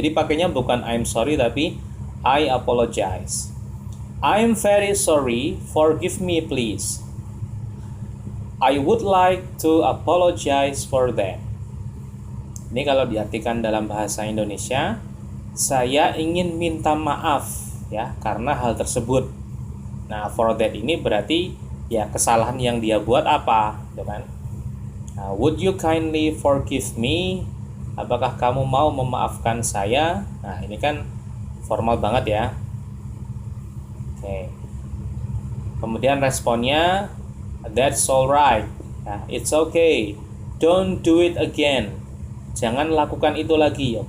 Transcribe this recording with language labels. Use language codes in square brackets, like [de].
[id] Jadi pakainya bukan [en] I'm sorry tapi I apologize, I'm very sorry, forgive me please, I would like to apologize for that. [id] Ini kalau diartikan dalam bahasa Indonesia, saya ingin minta maaf ya karena hal tersebut. Nah [en] for that [id] ini berarti ya kesalahan yang dia buat apa, gitu kan? [en] Would you kindly forgive me? [id] Apakah kamu mau memaafkan saya? Nah ini kan formal banget ya. Oke. Kemudian responnya [en] that's alright. Nah, it's okay. Don't do it again. [id] Jangan lakukan itu lagi, oke?